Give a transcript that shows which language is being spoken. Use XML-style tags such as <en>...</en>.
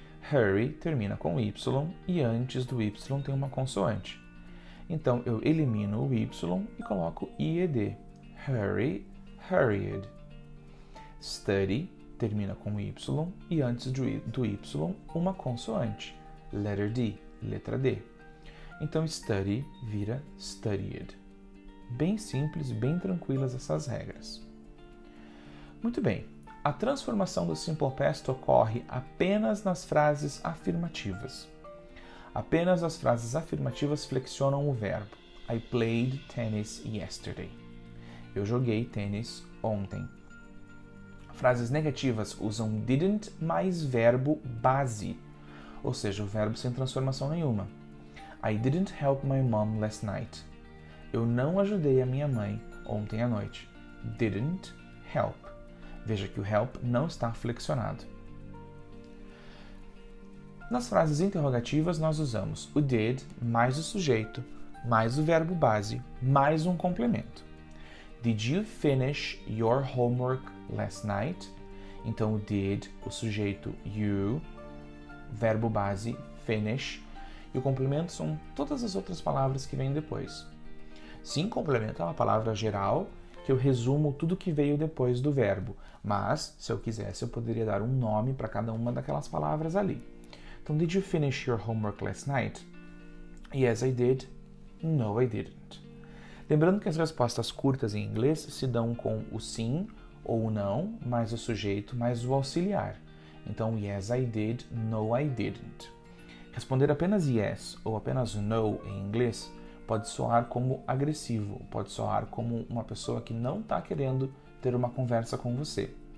<pt>Hurry termina com y e antes do y tem uma consoante. Então, eu elimino o y e coloco ied. Hurry, hurried. Study termina com y e antes do y uma consoante.</pt> <en>Letter D,</en> <pt>letra D. Então, study vira studied. Bem simples, bem tranquilas essas regras. Muito bem. A transformação do Simple Past ocorre apenas nas frases afirmativas. Apenas as frases afirmativas flexionam o verbo.</pt> <en>I played tennis yesterday.</en> <pt>Eu joguei tênis ontem. Frases negativas usam didn't mais verbo base, ou seja, o verbo sem transformação nenhuma.</pt> <en>I didn't help my mom last night.</en> <pt>Eu não ajudei a minha mãe ontem à noite.</pt> <en>Didn't help.</en> <pt>Veja que o help não está flexionado. Nas frases interrogativas, nós usamos o did mais o sujeito, mais o verbo base, mais um complemento.</pt> <en>Did you finish your homework last night?</en> <pt>Então, o did, o sujeito you, verbo base finish, e o complemento são todas as outras palavras que vêm depois. Sim, complemento é uma palavra geral que eu resumo tudo que veio depois do verbo, mas, se eu quisesse, eu poderia dar um nome para cada uma daquelas palavras ali.</pt> <en>Então, did you finish your homework last night? Yes, I did. No, I didn't.</en> <pt>Lembrando que as respostas curtas em inglês se dão com o sim ou o não, mais o sujeito, mais o auxiliar. Então,</pt> <en>yes, I did. No, I didn't.</en> <pt>Responder apenas yes ou apenas no em inglês pode soar como agressivo, pode soar como uma pessoa que não está querendo ter uma conversa com você.</pt>